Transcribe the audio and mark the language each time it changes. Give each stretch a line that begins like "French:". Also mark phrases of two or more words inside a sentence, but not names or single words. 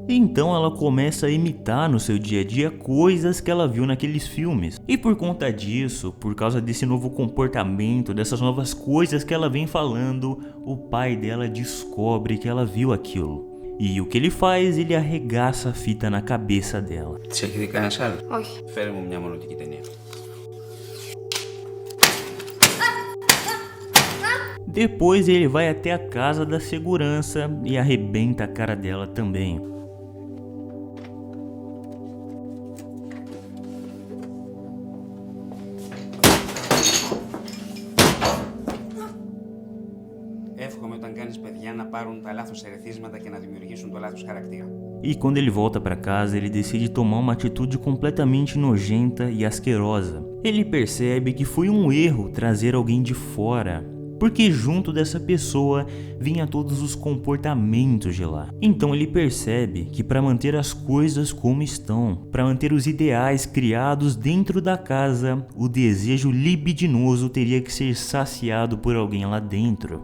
Portuguese: Então ela começa a imitar no seu dia a dia coisas que ela viu naqueles filmes. E por conta disso, por causa desse novo comportamento, dessas novas coisas que ela vem falando, o pai dela descobre que ela viu aquilo. E o que ele faz? Ele arregaça a fita na cabeça dela.
Greek: Σε έχει δει κανένας άλλος? Όχι. Φέρε μου μια μονοτική ταινία.
Portuguese: Depois ele vai até a casa da segurança e arrebenta a cara dela também.
Greek: Εύχομαι όταν κάνεις παιδιά να πάρουν τα λάθος ερεθίσματα και να δημιουργήσουν το λάθος χαρακτήρα.
Portuguese: E quando ele volta para casa, ele decide tomar uma atitude completamente nojenta e asquerosa. Ele percebe que foi um erro trazer alguém de fora, porque junto dessa pessoa vinha todos os comportamentos de lá. Então ele percebe que para manter as coisas como estão, para manter os ideais criados dentro da casa, o desejo libidinoso teria que ser saciado por alguém lá dentro.